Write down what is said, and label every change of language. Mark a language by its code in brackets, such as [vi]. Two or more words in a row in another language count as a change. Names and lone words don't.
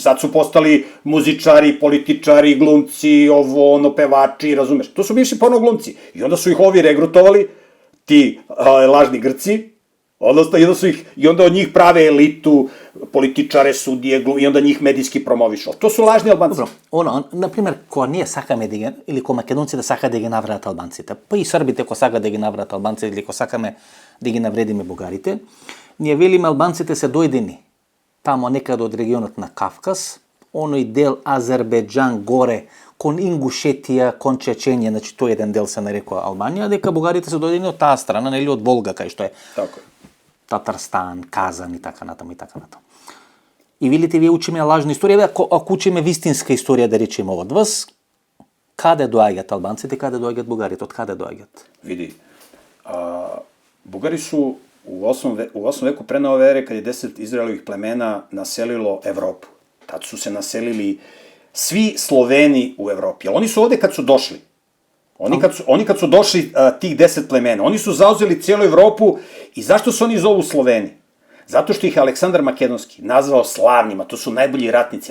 [sr] Sad su postali muzičari, političari, glumci, ovo, ono, pevači, razumeš. To su bivši porno glumci. I onda su ih ovi regrutovali, ti lažni Grci, odnosno, i onda od njih prave elitu, političare, sudije, i onda njih medijski promovišu. To su lažni Albanci. Dobro, na primjer, ko nije [mk] сакаме да ги, или ко македонци да сака да ги навредат албанците, па и србите ко сака да ги навредат албанците, или ко сакаме да ги навредиме бугарите, ние велиме албанците се дојдени тамо некаде од регионот на Кавказ, оној дел Азербеджан горе, кон Ингушетија, кон Чеченија, значи тој еден дел се нарекува Албанија, дека бугарите се дојдени од таа страна, или од Волга, кај што е. Така. Татарстан, Казан и така натаму и така натаму. И видите, вие учиме лажна историја, ако учиме вистинска историја, да речеме од вас, каде доаѓаат албанците, каде доаѓаат бугарите, од каде доаѓаат? Види, бугари [sr] su u 8. veku pre nove ere, kad je 10 Izraelovih plemena naselilo Evropu. Tad su se naselili svi Sloveni u Evropi. Ali oni su ovde kad su došli. Oni kad su došli tih 10 plemena, oni su zauzeli cijelu Evropu. I zašto se oni zovu Sloveni? Zato što ih Aleksandar Makedonski nazvao slavnima, to su najbolji ratnici.